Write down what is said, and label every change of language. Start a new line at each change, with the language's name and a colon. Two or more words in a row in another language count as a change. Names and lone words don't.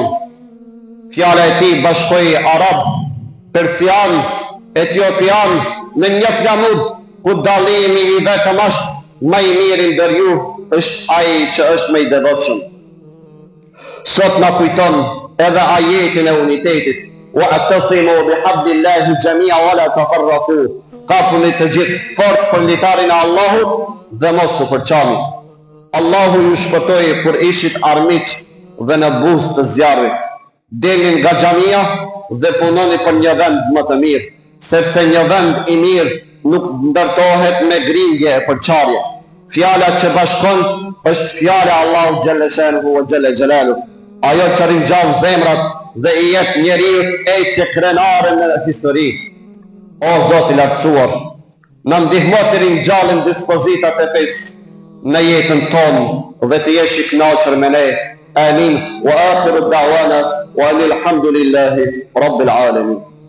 Albanian: Fjala e tij bashkoi arab, persian, etiopian në një flamur, ku dallimi i vetëm është më i miri ndër ju është ai që është më i devotshëm. Sot na kujton edhe ajetin e unitetit:
Arabic: واعتصموا بحبل الله جميعا ولا تفرقوا.
Albanian: Kapuni të gjithë fort për litarin e Allahut dhe mos u përçani. Allahu ju shpëtoi kur ishit armiq dhe në buzë të zjarrit. Delin nga xhamia dhe punoni për një vend më të mirë, sepse një vend i mirë nuk ndërtohet me grindje e përçarje. Fjala që bashkon është fjala e Allahut
Arabic: جل شأنه وجل جلاله.
Albanian: Ajo që ringjall zemrat dhe i jep njeriu ecje krenare në histori. O Zoti i lartësuar, na ndihmo të ringjallim dispozitat e fesë në jetën tonë dhe të jesh i kënaqur me ne. Amin.
Arabic: وآخر دعوانا والحمد لله رب العالمين.